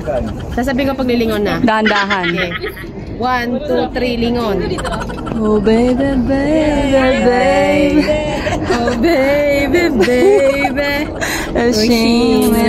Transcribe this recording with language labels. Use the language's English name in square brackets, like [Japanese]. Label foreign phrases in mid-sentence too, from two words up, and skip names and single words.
[Filipino] Sasabihin ko pag lilingon na. Dahan-dahan. Okay. 1, 2, 3, lingon. [English] Oh baby, baby, baby. Oh baby, baby. She